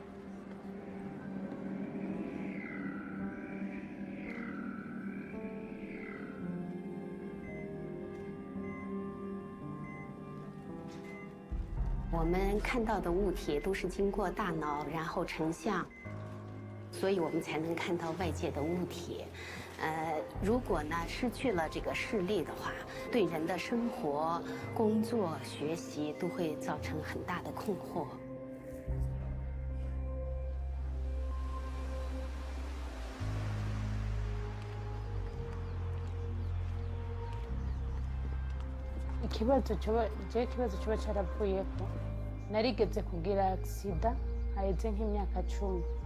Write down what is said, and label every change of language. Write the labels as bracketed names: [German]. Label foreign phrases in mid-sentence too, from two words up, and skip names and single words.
[Chinese] 我们看到的物体都是经过大脑，然后成像，所以我们才能看到外界的物体。如果呢失去了这个视力的话，对人的生活、工作、学习都会造成很大的困惑。 [Kinyarwanda] ikibazo kiba cyaravuyeko narigeze kugira agisida haheze nk'imyaka 10